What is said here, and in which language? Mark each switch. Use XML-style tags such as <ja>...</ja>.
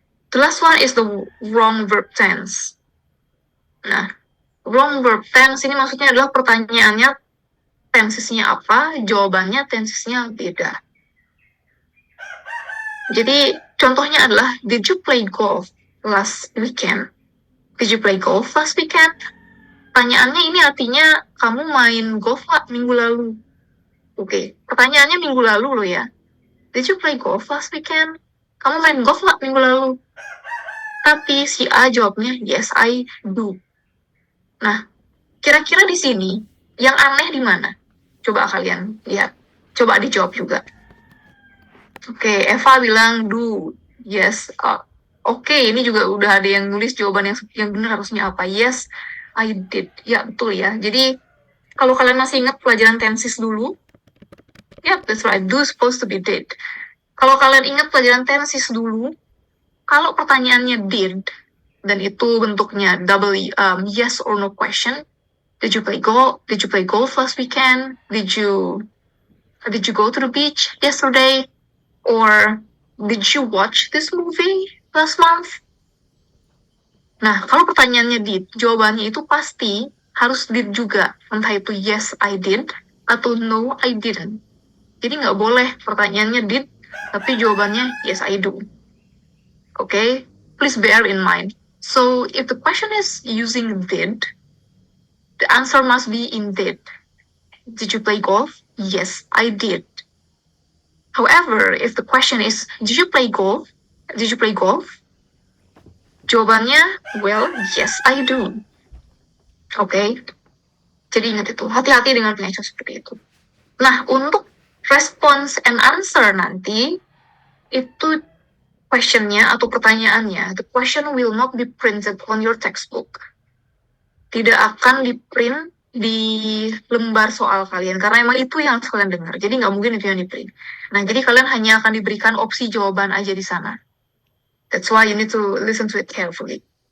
<en>The last one is the wrong verb tense.</en> <id>Nah, wrong verb tense ini maksudnya adalah pertanyaannya tensesnya apa, jawabannya tensesnya beda. Jadi contohnya adalah,</id> <en>did you play golf last weekend? Did you play golf last weekend?</en> <id>Pertanyaannya ini artinya kamu main golf nggak minggu lalu? Oke, pertanyaannya minggu lalu loh ya.</id> <en>Did you play golf last weekend?</en> <id>Kamu main golf nggak minggu lalu? Tapi si A jawabnya,</id> <en>yes, I do.</en> <id>Nah, kira-kira di sini yang aneh di mana? Coba kalian lihat. Coba dijawab juga. Oke, Eva bilang do. Yes. Oke, ini juga udah ada yang nulis jawaban yang benar harusnya apa.</id> <en>Yes, I did.</en> <id>Ya, betul ya. Jadi, kalau kalian masih ingat pelajaran tenses dulu,</id> <en>yeah, that's right. Do supposed to be did.</en> <id>Kalau kalian ingat pelajaran tenses dulu, kalau pertanyaannya did, dan itu bentuknya</id> <en>yes or no question. Did you play golf? Did you play golf last weekend? Did you go to the beach yesterday? Or did you watch this movie last month?</en> <id>Nah, kalau pertanyaannya did, jawabannya itu pasti harus did juga. Entah itu</id> <en>yes, I did,</en> <id>atau</id> <en>no, I didn't.</en> <id>Jadi nggak boleh pertanyaannya did, tapi jawabannya</id> <en>yes, I do. Okay? Please bear in mind. So, if the question is using did, the answer must be in did. Did you play golf? Yes, I did. However, if the question is, did you play golf? Did you play golf? Jawabannya, well, yes, I do. Okay?</en> <id>Jadi ingat itu, hati-hati dengan pengecoh seperti itu. Nah, untuk</id> <en>response and answer</en> <id>nanti, itu questionnya atau pertanyaannya,</id> <en>the question will not be printed on your textbook.</en> <id>Tidak akan di-print di lembar soal kalian karena emang itu yang harus kalian dengar. Jadi nggak mungkin itu yang di print. Nah, jadi kalian hanya akan diberikan opsi jawaban aja di sana.</id> <en>That's why you need to listen to it carefully.</en>